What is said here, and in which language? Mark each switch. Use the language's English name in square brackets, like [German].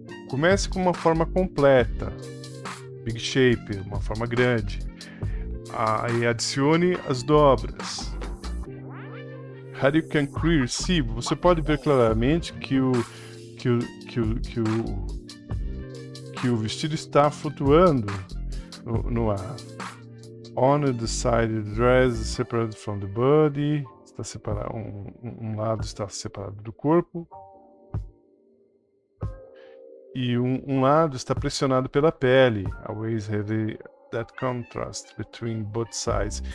[Portuguese] Comece com uma forma completa, [English] big shape, [Portuguese] uma forma grande. Aí adicione as dobras. [English] How you can clearly see, [Portuguese] você pode ver claramente que o vestido está flutuando no ar. [English] On the side, the dress is separated from the body. [Portuguese] Está separado, um lado está separado do corpo. E um lado está pressionado pela pele. [English] Always have that contrast between both sides.